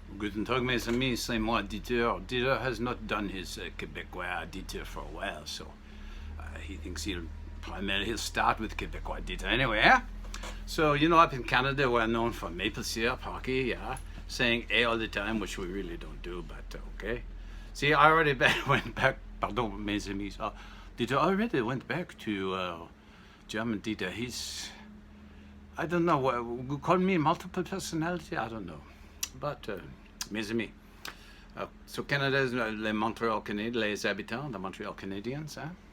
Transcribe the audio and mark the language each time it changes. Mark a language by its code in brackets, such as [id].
[de] Guten Tag, [fr] mes amis, c'est moi, Dieter. [en] Dieter has not done his Quebecois Dieter for a while, so he thinks he'll start with Quebecois Dieter anyway, yeah? So, you know, up in Canada, we're known for maple syrup, hockey, yeah? Saying A all the time, which we really don't do, but okay. See, I already went back, [fr] pardon, mes amis, [en] Dieter already went back to German Dieter. He's, I don't know, call me multiple personality, I don't know. But, mes amis, so Canada is les Montréal Canadiens, [fr] les habitants de Montréal Canadiens, hein?